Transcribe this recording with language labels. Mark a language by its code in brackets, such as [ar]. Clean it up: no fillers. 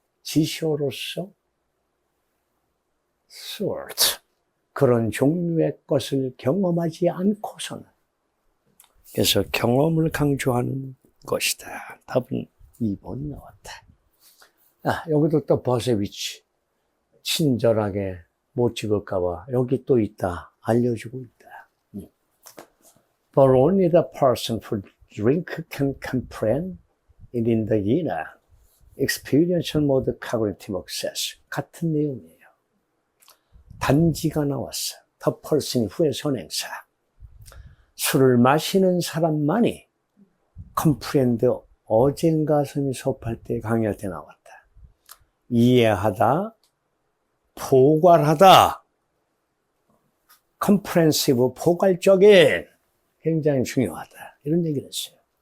[ko] 지시어로서 sort. 그런 종류의 것을 경험하지 않고서는 그래서 경험을 강조하는 것이다. 답은 2번이 나왔다. 여기도 또 버스의 위치. 친절하게 못 찍을까봐 여기 또 있다. 알려주고 있다. [en] But only the person who drink can comprehend it in the inner experiential mode cognitive access. [ko] 같은 내용이에요. 단지가 나왔어. [en] The person [ko] 후에 선행사. 술을 마시는 사람만이 comprehend 어젠가 선생님이 수업할 때 강의할 때 나왔다. 이해하다, 포괄하다, comprehensive, 포괄적인, 굉장히 중요하다. 이런 얘기를 했어요.